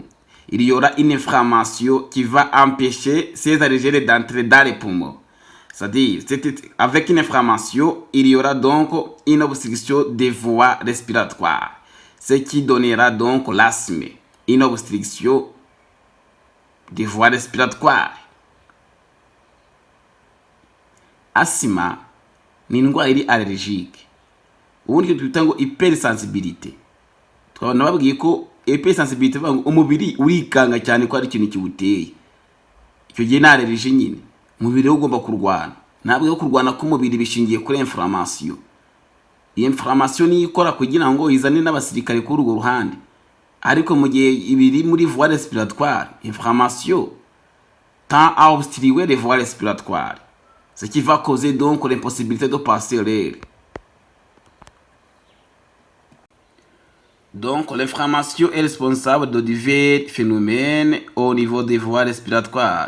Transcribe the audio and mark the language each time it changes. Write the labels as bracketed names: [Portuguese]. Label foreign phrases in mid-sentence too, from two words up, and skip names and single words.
[French] Il y aura une inflammation qui va empêcher ces allergènes d'entrer dans les poumons. C'est-à-dire, avec une inflammation, il y aura donc une obstruction des voies respiratoires, ce qui donnera donc l'asthme, une obstruction des voies respiratoires. [Kinyarwanda] Asthma ni indwara iri allergique, ubundi twita ngo hypersensibilité. Twabona babwiye ko hypersensibilité ngo umubiri urikanga cyane ko ari ikintu kiwuteye, icyo gihe na allergie nyine umubiri ugomba kurwana. Ntabwo kurwana k'umubiri bishingiye kuri inflammation. Iyi inflammation ni ikora kugira ngo izane n'abasirikare kuri urwo ruhande, ariko mu gihe ibiri muri [French] voie respiratoire, inflammation tend à obstruer les voies respiratoires, ce qui va causer donc l'impossibilité de passer l'air. Donc l'inflammation est responsable de divers phénomènes au niveau des voies respiratoires.